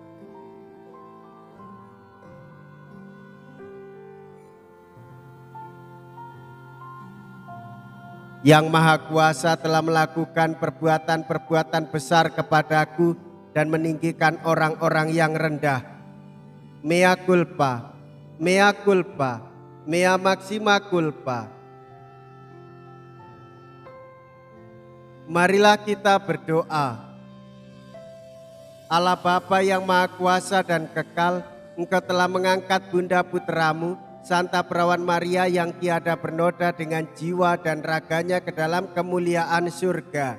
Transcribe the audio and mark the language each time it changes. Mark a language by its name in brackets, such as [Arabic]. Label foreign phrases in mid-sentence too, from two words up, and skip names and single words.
[Indonesian] Yang Maha Kuasa telah melakukan perbuatan-perbuatan besar kepadaku dan meninggikan orang-orang yang rendah. [Latin] Mea culpa, mea culpa, mea maxima culpa. [Indonesian] Marilah kita berdoa. Allah Bapa yang Maha Kuasa dan kekal, Engkau telah mengangkat Bunda Putramu, Santa Perawan Maria yang tiada bernoda dengan jiwa dan raganya ke dalam kemuliaan surga.